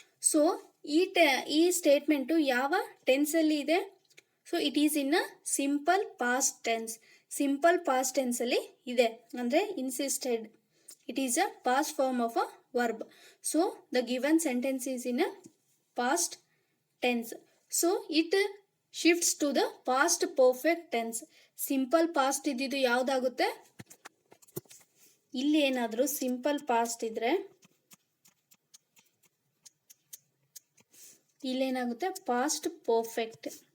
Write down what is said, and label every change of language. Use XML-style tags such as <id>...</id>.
<kn>So ಈ statement ಯಾವ ಟೆನ್ಸಲ್ಲಿ ಇದೆ?</kn> <en>So it is in a simple past tense.</en> <kn>Simple past ಟೆನ್ಸಲ್ಲಿ ಇದೆ. ಅಂದರೆ</kn> <en>Insisted, it is a past form of a verb. So the given sentence is in a past tense. So it shifts to the past perfect tense.</en> <kn>Simple past ಇದ್ದಿದ್ದು ಯಾವುದಾಗುತ್ತೆ? ಇಲ್ಲಿ ಏನಾದರೂ simple past ಇದ್ರೆ ಇಲ್ಲೇನಾಗುತ್ತೆ?</kn> <en>Past perfect.</en>